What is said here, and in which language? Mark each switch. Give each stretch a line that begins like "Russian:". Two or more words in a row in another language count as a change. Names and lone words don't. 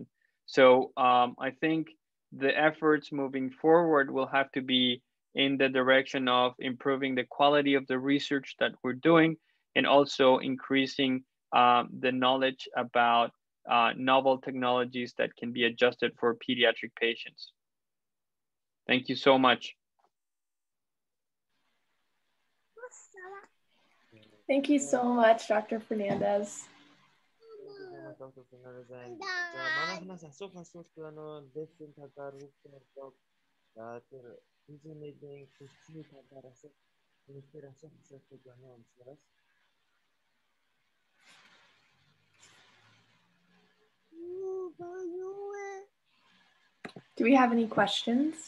English: So I think the efforts moving forward will have to be in the direction of improving the quality of the research that we're doing and also increasing the knowledge about novel technologies that can be adjusted for pediatric patients. Thank you so much. Thank you so much, Dr. Fernandez. Dr. Fernandez.
Mongolian: And манайхнаас асуух лекцийн талаар хүүхдүүд тэр физиологийн хүчний талаар асуух асуух байна онцлогоос.
English: Do we have any questions?